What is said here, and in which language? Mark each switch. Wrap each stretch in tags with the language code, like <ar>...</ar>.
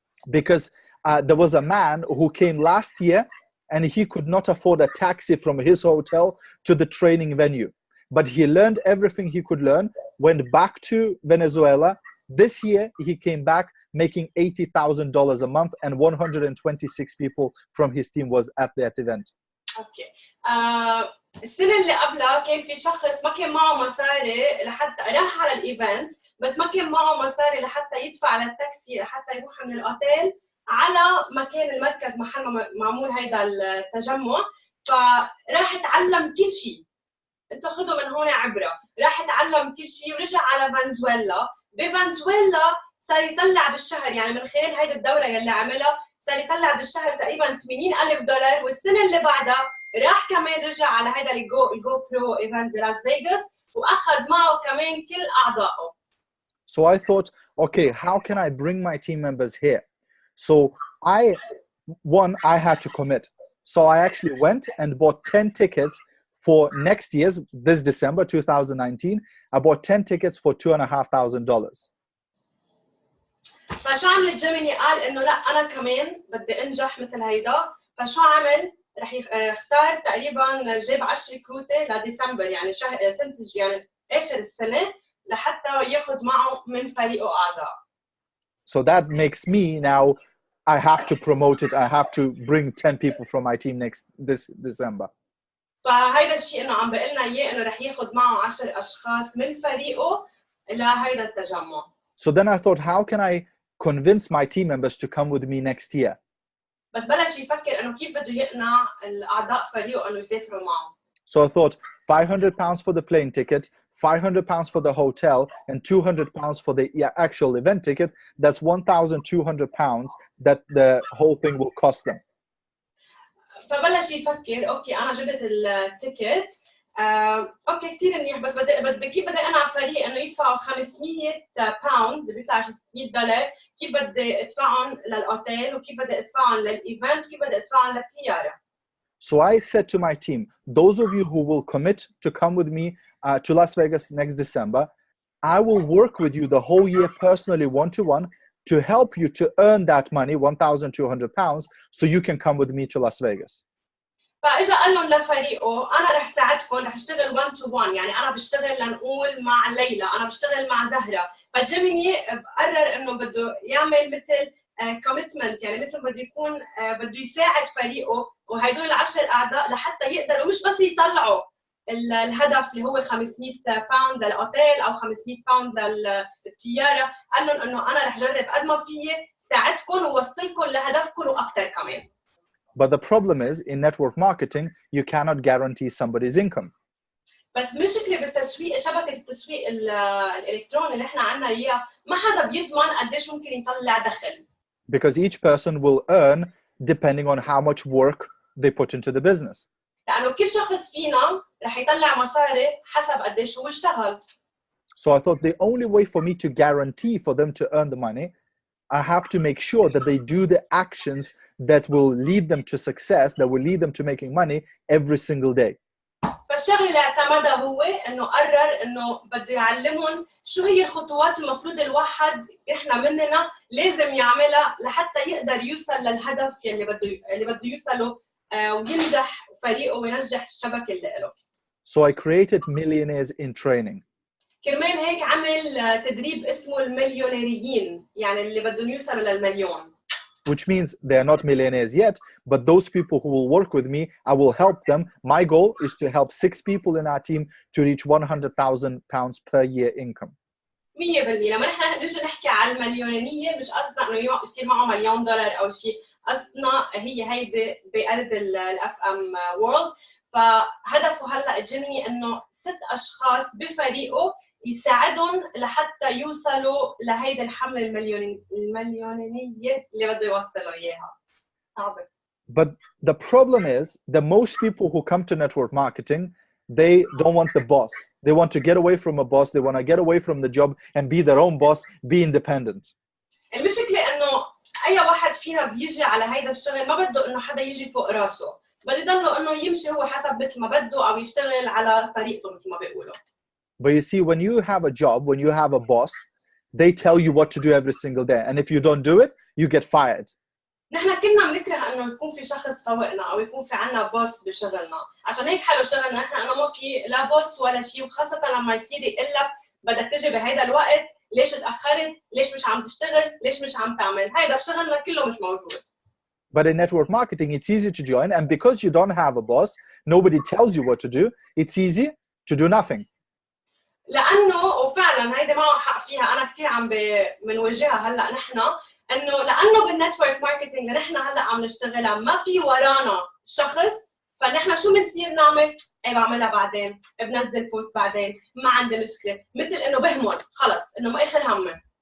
<en>Because there was a man who came last year and he could not afford a taxi from his hotel to the training venue. But he learned everything he could learn, went back to Venezuela. This year he came back making $80,000 a month, and 126 people from his team was at that event.</en> <ar>اوكي. السنه اللي قبلها كان في شخص ما كان معه مصاري لحتى راح على الايفنت، بس ما كان معه مصاري لحتى يدفع على التاكسي لحتى يروح من الاوتيل على مكان المركز محل معمول هيدا التجمع. فراح اتعلم كل شيء. انتوا خذوا من هون عبره، راح اتعلم كل شيء ورجع على فنزويلا. بفنزويلا صار يطلع بالشهر، يعني من خلال هيدي الدوره يلي عملها صار يطلع بالشهر تقريبا $80,000. والسنه اللي بعدها راح كمان رجع على هيدا الجو برو ايفنت بلاس فيغاس واخذ معه كمان كل اعضائه.</ar> <en>So I thought, okay, how can I bring my team members here? So I had to commit. So I actually went and bought 10 tickets for next year's, this December 2019. I bought 10 tickets for $2,500.</en> <ar>فشو عمل جيميني؟ قال انه لا انا كمان بدي انجح مثل هيدا. فشو عمل؟ رح يختار تقريبا جاب 10 كروته لديسمبر، يعني شهر سنه، يعني اخر السنه، لحتى ياخذ معه من فريقه اعضاء.</ar> <en>So that makes me now, I have to promote it. I have to bring 10 people from my team this December.</en> <ar>فهيدا الشيء انه عم بقول لنا اياه انه رح ياخذ معه 10 اشخاص من فريقه لهيدا التجمع.</ar> <en>So then I thought, how can I convince my team members to come with me next year?</en> <ar>بس بلش يفكر انه كيف بده يقنع الاعضاء فريقه انه يسافروا معه.</ar> <en>So I thought £500 for the plane ticket, £500 for the hotel, and £200 for the actual event ticket. That's £1,200 that the whole thing will cost them.</en> <ar>فبلش يفكر اوكي انا جبت التيكت، اوكي كثير منيح، بس كيف بدي اقنع فريق انه يدفعوا £500 بيطلع $600، كيف بدي ادفعهم للاوتيل وكيف بدي ادفعهم للايفنت وكيف بدي ادفعهم للطياره.</ar> <en>So I said to my team, those of you who will commit to come with me to Las Vegas next December, I will work with you the whole year personally, one-to-one, to help you to earn that money, £1,200, so you can come with me to Las Vegas.</en> <ar>فاجا قال لهم لفريقه انا رح ساعدكم، رح اشتغل</ar> <en>1 to 1،</en> <ar>يعني انا بشتغل لنقول مع ليلى، انا بشتغل مع زهره. فجيميني قرر انه بده يعمل مثل كوميتمنت، يعني مثل بده يكون بده يساعد فريقه وهدول ال10 اعضاء لحتى يقدروا مش بس يطلعوا الهدف اللي هو £500 للاوتيل او £500 للطياره. قال لهم انه انا رح جرب قد ما فيي ساعدكم ووصلكم لهدفكم واكثر كمان.</ar> <en>But the problem is, in network marketing, you cannot guarantee somebody's income.</en> <ar>بس مشكلة بالتسويق، شبكة التسويق الإلكتروني اللي احنا عنا إياه، ما حدا بيضمن قديش ممكن يطلع دخل.</ar> <en>Because each person will earn depending on how much work they put into the business.</en> <ar>لأنه كل شخص فينا رح يطلع مصاري حسب قديش هو اشتغل.</ar> <en>So I thought the only way for me to guarantee for them to earn the money, I have to make sure that they do the actions that will lead them to success, that will lead them to making money every single day.</en> <ar>فالشغله اللي اعتمدها هو انه قرر انه بده يعلمهم شو هي الخطوات المفروض الواحد احنا مننا لازم يعملها لحتى يقدر يوصل للهدف اللي بده يوصله وينجح فريقه وينجح الشبكه اللي له.</ar> <en>So I created Millionaires in Training.</en> <ar>كرمال هيك عمل تدريب اسمه المليونيريين، يعني اللي بدهم يوصلوا للمليون.</ar> <en>Which means they're not millionaires yet, but those people who will work with me, I will help them. My goal is to help 6 people in our team to reach £100,000 per year income. 100%.</en> <ar>لما نحن نجي نحكي على المليونيرية مش قصدنا انه يصير معه $1,000,000 او شيء، قصدنا هيدي بقلب الاف ام وورلد. فهدفه هلا جيميني انه 6 اشخاص بفريقه يساعدهم لحتى يوصلوا لهيدي الحملة المليونية اللي بده يوصلوا إياها. صعبة.</ar> <en>But the problem is that most people who come to network marketing, they don't want the boss. They want to get away from a boss. They want to get away from the job and be their own boss, be independent.</en> <ar>المشكلة إنه أي واحد فينا بيجي على هيدا الشغل ما بده إنه حدا يجي فوق راسه، بده يضله إنه يمشي هو حسب مثل ما بده أو يشتغل على طريقته مثل ما بيقولوا.</ar> <en>But you see, when you have a job, when you have a boss, they tell you what to do every single day. And if you don't do it, you get fired.</en> <ar>نحن كلنا بنكره انه يكون في شخص فوقنا او يكون في عنا بوس بشغلنا، عشان هيك حلو شغلنا نحن انه ما في لا بوس ولا شيء، وخاصة لما يصير يقول لك بدك تجي بهيدا الوقت، ليش تأخرت؟ ليش مش عم تشتغل؟ ليش مش عم تعمل؟ هيدا بشغلنا كله مش موجود.</ar> <en>But in network marketing, it's easy to join, and because you don't have a boss, nobody tells you what to do, it's easy to do nothing.</en> <ar>لانه وفعلا هيدا معه حق فيها، انا كثير عم بنواجهها هلا نحن، انه لانه بالنتورك ماركتينج نحن هلا عم نشتغلها ما في ورانا شخص، فنحن شو بنصير نعمل؟ ايه بعملها بعدين، بنزل بوست بعدين، ما عندي مشكله، مثل انه بهمل خلص انه ما اخر همي.</ar>